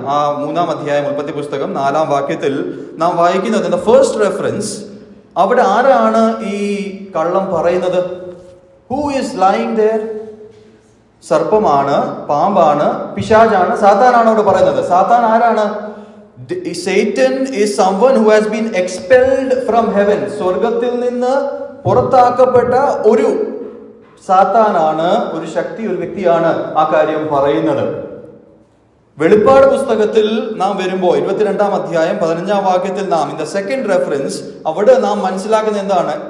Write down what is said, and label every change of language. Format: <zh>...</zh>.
<ml>ആ 3-ാം അധ്യായം ഉൽപ്പത്തി പുസ്തകം 4-ാം വാക്യത്തിൽ നാം വായിക്കുന്നത്,</ml> <en>the first reference,</en> <ml>അവിടെ ആരാണ് ഈ കള്ളം പറയുന്നത്?</ml> <en>Who is lying there?</en> <ml>സർപ്പമാണ്, പാമ്പാണ്, പിശാചാണ്, സാത്താനാണ് അവിടെ പറയുന്നത്. സാത്താൻ ആരാണ്?</ml> <en>Satan is someone who has been expelled from heaven.</en> <ml>സ്വർഗത്തിൽ നിന്ന് പുറത്താക്കപ്പെട്ട ഒരു സാത്താനാണ്, ഒരു ശക്തി, ഒരു വ്യക്തിയാണ് ആ കാര്യം പറയുന്നത്. വെളിപ്പാട് പുസ്തകത്തിൽ നാം വരുമ്പോൾ 22-ാം അധ്യായം 15-ാം വാക്യത്തിൽ നാം</ml> <en>in the second reference</en> <ml>അവിടെ നാം മനസ്സിലാക്കുന്നത് എന്താണ്?</ml>